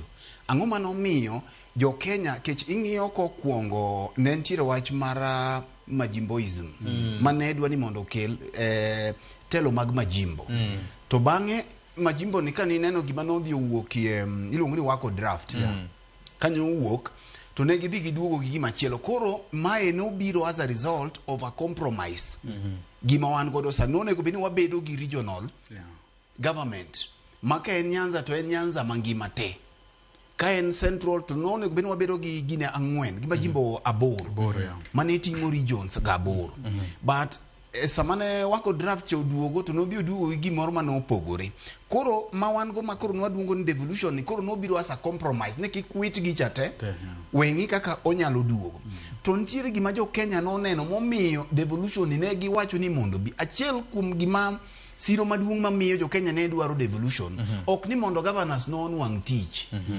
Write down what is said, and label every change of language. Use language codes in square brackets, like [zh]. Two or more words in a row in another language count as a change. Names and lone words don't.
[luo] Ang'o manomiyo jo Kenya kech ing'iyo kokwongo ne ntiere wach mar majimboism mane dwa ni mondo kel telo mag majimbo to bang'e majimbo ni kani neno gima nodhi owuokie iluongo ni wako draft kanyo owuok to ne gidhi giduogo gi gima chielo koro mae nobiro [en] as a result of a compromise [luo] gima wan godo sa nonego beni wabedo gi [en] regional government [luo] maka en Nyanza to en Nyanza mangima te ka en central to no nego beni wabedo gi gine ang'wen gima jimbo aboro mane timo regions ga aboro but samane wako draft choduogo to nodhi oduogo gi gimoro mane opogore koro ma wan go makoro nwaduongo ni devolution ni koro nobiro [en] as a compromise [luo] ne kikwit gi chate wengi kaka onyalo duogo to ntiere gima jo Kenya noneno momiyo devolution ne giwacho ni mondo bi achiel kuom gima siro maduong' mamiyo jo Kenya ne dwaro devolution ok ni mondo governors no nwang' tich